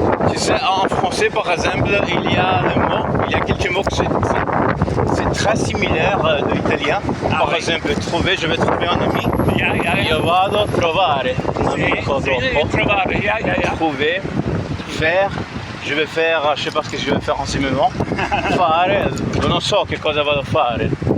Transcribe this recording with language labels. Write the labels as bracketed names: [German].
[French] Tu sais, en français par exemple, il y a quelques mots que c'est très similaire de l'italien. Par exemple, trouver, je vais trouver un ami. [Italian] Io vado a trovare un amico dopo. [French] Trouver, faire, je vais faire, je sais pas ce que je vais faire en ce moment. [Italian] Fare, non so che cosa vado a fare.